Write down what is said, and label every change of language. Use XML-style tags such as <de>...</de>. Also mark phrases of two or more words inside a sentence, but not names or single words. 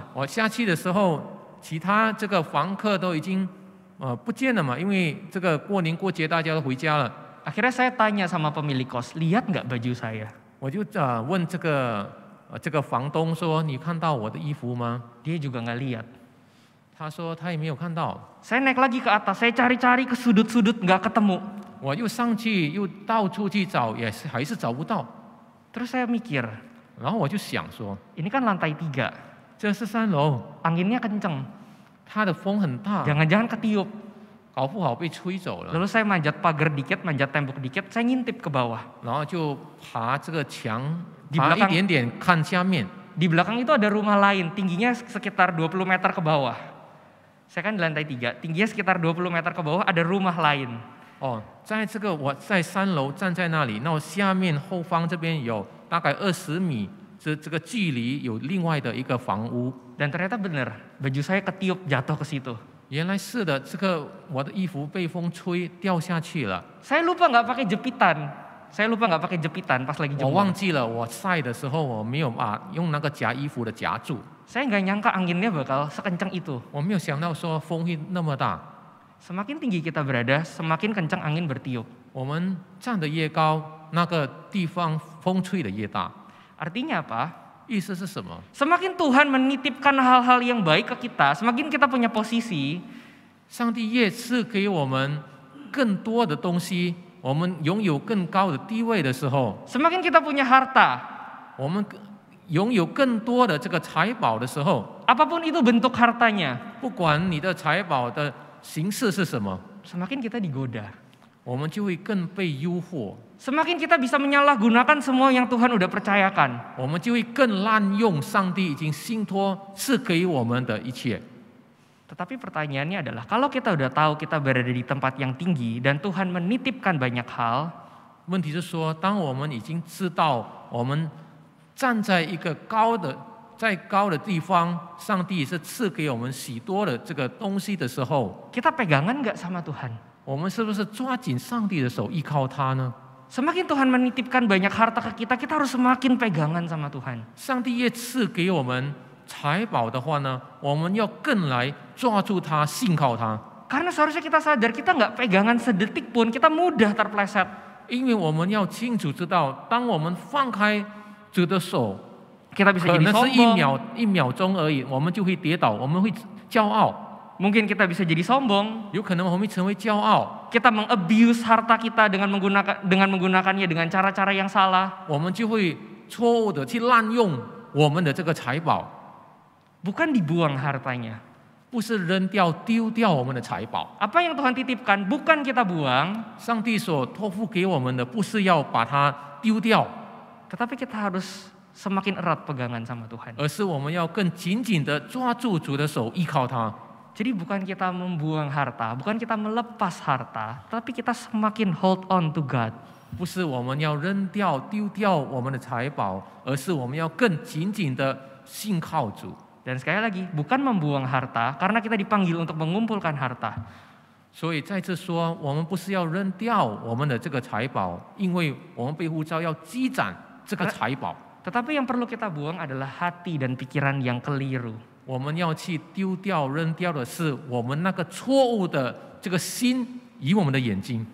<zh>我下去的时候，其他这个房客都已经不见了嘛，因为这个过年过节大家都回家了。</zh> <id>Akhirnya saya tanya sama pemilik kos, lihat nggak baju saya?</id> <zh>我就问这个房东说：“你看到我的衣服吗</zh> <id>Dia juga nggak lihat. ？”</id> <zh>他说他也没有看到。</zh> <id>Saya naik lagi ke atas, saya cari-cari ke sudut-sudut nggak ketemu.</id> <zh>我又上去又到处去找，还是找不到。</zh> <id>Terus saya mikir,</id> <zh>然后我就想说，</zh> <id>ini kan lantai 3,</id> <zh>这是3楼，</zh> <id>anginnya kenceng,</id> <zh>它的风很大，</zh> <id>jangan-jangan ketiup.</id> <zh>搞不好被吹走了。</zh> <id>Lalu saya manjat pagar dikit, manjat tembok dikit, saya ngintip ke bawah.</id> <zh>然后就爬这个墙，</zh> <id>Di</id> <zh>爬</zh> <id>belakang</id> <zh>一点点看下面。</zh> <id>di belakang itu ada rumah lain, tingginya sekitar 20 meter ke bawah. Saya kan di lantai 3, tingginya sekitar 20 meter ke bawah ada rumah lain.</id> <zh>哦，在这个我在3楼站在那里，那我下面后方这边有大概20米这个距离有另外的一个房屋。</zh> <id>Dan ternyata benar, baju saya ketiup jatuh ke situ.</id> <zh>原来是的，这个我的衣服被风吹掉下去了。</zh> <id>Saya lupa nggak pakai jepitan pas lagi</id> <zh>我忘</zh> <id>jemur.</id> <zh>记了我晒的时候我没有用那个夹衣服的夹住，</zh> <id>Saya nggak nyangka anginnya bakal sekencang itu.</id> <zh>我没有想到说风会那么大。</zh> <id>Semakin tinggi kita berada, semakin kencang angin bertiup.</id> <zh>我们站得越高，那个地方风吹得越大。</zh> <id>Artinya apa?</id> <zh>意思是什么？</zh> <id>Semakin Tuhan menitipkan hal-hal yang baik ke kita, semakin kita punya posisi,</id> <zh>上帝越赐给我们更多的东西，我们拥有更高的地位的时候，</zh> <id>semakin kita punya harta,</id> <zh>我们拥有更多的这个财宝的时候，</zh> <id>apapun itu bentuk hartanya,</id> <zh>不管你的财宝的形式是什么，</zh> <id>semakin kita digoda.</id> <zh>我们就会更被诱惑，</zh> <id>Semakin kita bisa menyalahgunakan semua yang Tuhan udah percayakan.</id> <zh>我们就会更滥用上帝已经信托赐给我们的一切。</zh> <id>Tetapi pertanyaannya adalah, kalau kita udah tahu kita berada di tempat yang tinggi dan Tuhan menitipkan banyak hal,</id> <zh>问题是说，当我们已经知道我们站在一个在高的地方，上帝是赐给我们许多的这个东西的时候，</zh> <id>kita pegangan nggak sama Tuhan?</id> <zh>我们是不是抓紧上帝的手，依靠他呢？</zh> <id>Semakin Tuhan menitipkan banyak harta ke kita, kita harus semakin pegangan sama Tuhan.</id> <zh>上帝越赐给我们财宝的话呢，我们要更来抓住他，信靠他。</zh> <id>Karena seharusnya kita sadar kita nggak pegangan sedetik pun, kita mudah terpleset.</id> <zh>因为我们要清楚知道，当我们放开主的手，</zh> <id>Kita bisa</id> <zh>可</zh> <id>jadi</id> <zh>能是</zh> <id>sombong,</id> <zh>一秒钟而已，我们就会跌倒，我们会骄傲，</zh> <id>mungkin kita bisa jadi sombong.</id> <zh>有可能我们会成为骄傲，</zh> <id>Kita mengabuse harta kita dengan menggunakannya dengan cara-cara yang salah.</id> <zh>我们就会错误的去滥用我们的这个财宝，</zh> <id>Bukan dibuang hartanya.</id> <zh>不是扔掉、丢掉我们的财宝。</zh> <id>Apa yang Tuhan titipkan bukan kita buang,</id> <zh>上帝所托付给我们的，不是要把它丢掉，</zh> <id>tetapi kita harus semakin erat pegangan sama Tuhan.</id> <zh>而是我们要更紧紧的抓住主的手，依靠他。</zh> <id>Jadi bukan kita membuang harta, bukan kita melepas harta, tapi kita semakin</id> <en>hold on to God.</en> <zh>不是我们要扔掉、丢掉我们的财宝，而是我们要更紧紧的信靠主。</zh> <id>Dan sekali lagi, bukan membuang harta karena kita dipanggil untuk mengumpulkan harta.</id> <zh>所以在这说，我们不是要扔掉我们的这个财宝，因为我们被呼召要积攒这个财宝。</zh> <id>Tetapi yang perlu kita buang adalah hati dan pikiran yang keliru.</id> <zh>我们要去丢掉、扔掉的是我们那个错误的这个心与我们的眼睛。</zh>